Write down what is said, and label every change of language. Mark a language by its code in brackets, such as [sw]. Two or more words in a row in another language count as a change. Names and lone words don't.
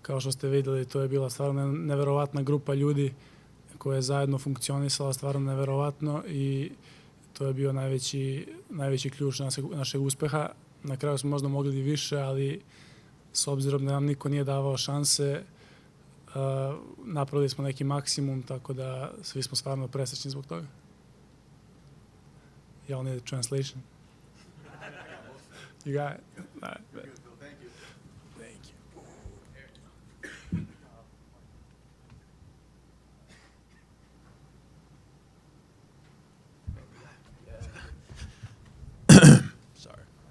[sr] Kao što ste vidjeli, to je bila stvarno neverovatna grupa ljudi koja je zajedno funkcionisala, stvarno neverovatno i to je bio najveći ključ našeg uspeha. Na kraju smo možda mogli i više, ali s obzirom da nam niko nije davao šanse, napravili smo neki maksimum, tako da svi smo stvarno presrećni zbog toga. [en] Y'all need a translation? You got it? All right. Thank you. Thank you. Sorry.